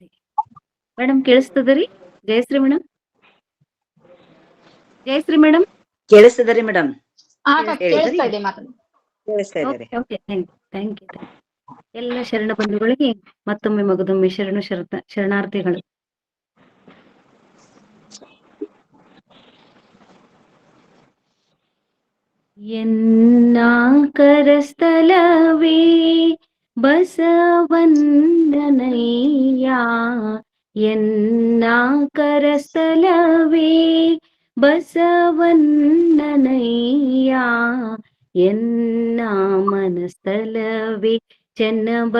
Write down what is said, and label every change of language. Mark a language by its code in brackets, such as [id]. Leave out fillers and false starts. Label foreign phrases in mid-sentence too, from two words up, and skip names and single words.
[kn] ಮೇಡಮ್ ಕೇಳಿಸ್ತದರಿ? ಜಯಶ್ರೀ ಮೇಡಮ್, ಜಯಶ್ರೀ ಮೇಡಮ್ ಕೇಳಿಸ್ತದರಿ ಮೇಡಮ್? ಕೇಳಿಸ್ತಾ ಇದೆ, ಮಾತಾಡಿ. [en] thank you. [kn] ಎಲ್ಲ ಶರಣ ಬಂಧುಗಳಿಗೆ ಮತ್ತೊಮ್ಮೆ ಮಗದೊಮ್ಮೆ ಶರಣಾರ್ಥಿಗಳು. ಎನ್ನ ಕರಸ್ಥಲವೇ ಬಸವಣ್ಣನಯ್ಯ, ಎನ್ನ ಕರಸ್ಥಲವೇ ಬಸವಣ್ಣನಯ್ಯ, ಎನ್ನ ಮನಸ್ಥಲವೇ ಚೆನ್ನ